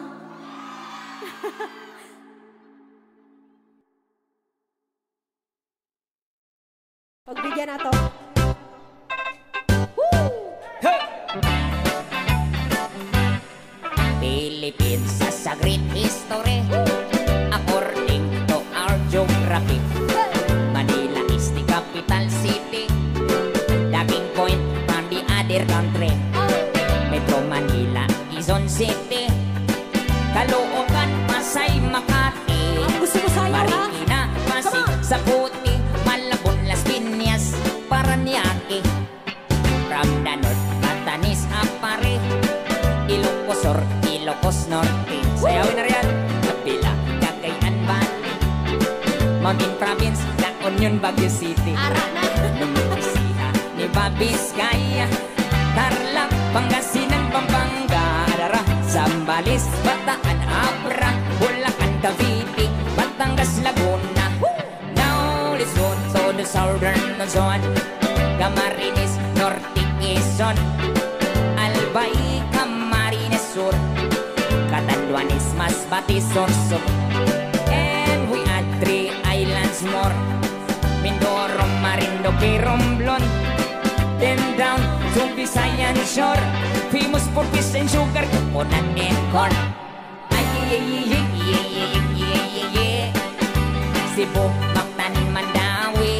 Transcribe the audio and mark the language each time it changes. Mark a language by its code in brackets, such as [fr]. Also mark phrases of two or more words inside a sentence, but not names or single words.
[tl] Pagbigyan na to. [en] Philippines sa great history. According to our geography, Manila is the capital city. Dating point from the other country. Metro Manila, Quezon City, Caloocan, Pasay, Makati, [tl] Gusto mo sayo, ha? [en] Marikina, Pasig, Come on. Saputi, Malabon, Las Piñas, Paranaque. From the north, Batanes, Apare, Ilocos Sur, Ilocos Norte. [tl] Sayawin na riyan. [en] Kapila, Cagayan Valley, Mountain Province, La Union, Baguio City. [tl] Ara na. [en] Numbisiha, ni Babiskaya, Tarlac, Pangasinan, Pampanga, Adara, Zambales, Bataan, Abra, Bulacan, Cavite, Batangas, Laguna. Now Luzon, to the southern Luzon, Camarines, Norte, Quezon, Albay, Camarines Sur, Catanduanes, Masbate, Sorsogon. And we add 3 islands more, Mindoro, Marinduque, Romblon. Then down to Visayan Shore, famous for fish and sugar, coconut and corn. Ay, Cebu, Mactan, Mandawi.